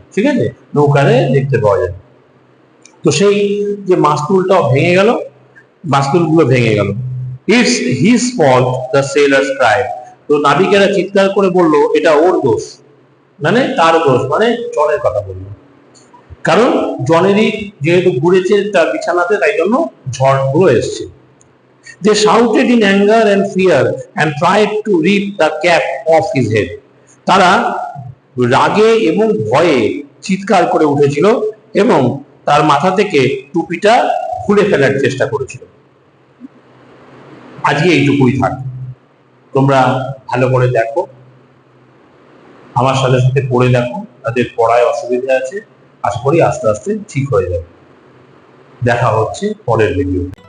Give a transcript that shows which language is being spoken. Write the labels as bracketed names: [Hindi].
[Bangla] ঠিক আছে, নৌকারে দেখতে পাওয়া যায়। তো সেই যে মাস্তুলটাও ভেঙে গেল, মাস্তুলগুলো ভেঙে গেল। [English] It's his fault, the sailors cried. [Bangla] তো নাবিকেরা চিৎকার করে বলল এটা ওর দোষ, মানে তার দোষ, মানে জনের কথা বললো। কারণ জনেরই যেহেতু ঘুরেছে তার বিছানাতে, তাই জন্য ঝড়গুলো এসছে। [English] They shouted in anger and fear and tried to rip the cap off his head. [Bangla] তারা রাগে এবং ভয়ে চিৎকার করে উঠেছিল এবং তার মাথা থেকে টুপিটা খুলে ফেলার চেষ্টা করেছিল। আজকে এইটুকুই থাক, তোমরা ভালো করে দেখো, আমার সাথে সাথে পড়ে দেখো, তাদের পড়ায় অসুবিধা আছে, আশা করি আস্তে আস্তে ঠিক হয়ে যাবে। দেখা হচ্ছে পরের ভিডিও।